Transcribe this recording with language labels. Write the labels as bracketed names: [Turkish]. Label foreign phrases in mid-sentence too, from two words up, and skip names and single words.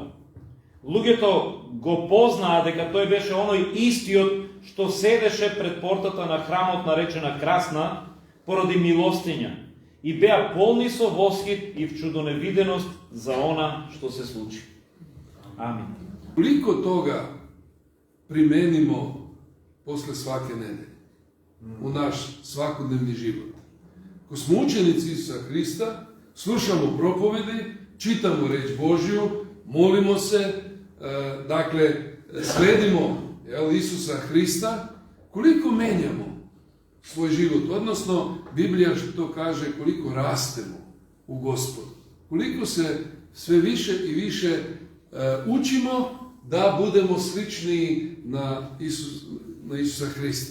[Macedonian] Луѓето го познаа дека тој беше оној истиот што седеше пред портата на храмот наречена Красна поради милостиња и беа полни со восхит и вчудоневиденост за она што се случи. Амин. [Serbian] Koliko toga primenimo posle svake nedelje u naš svakodnevni život? Ko smo učenici Isusa Hrista, slušamo propovedi, čitamo reč Božju, molimo se, dakle, sledimo Isusa Hrista, koliko menjamo svoj život, odnosno Biblija što kaže koliko rastemo u Gospodu, koliko se sve više i više učimo da budemo slični na Isusa Hrista.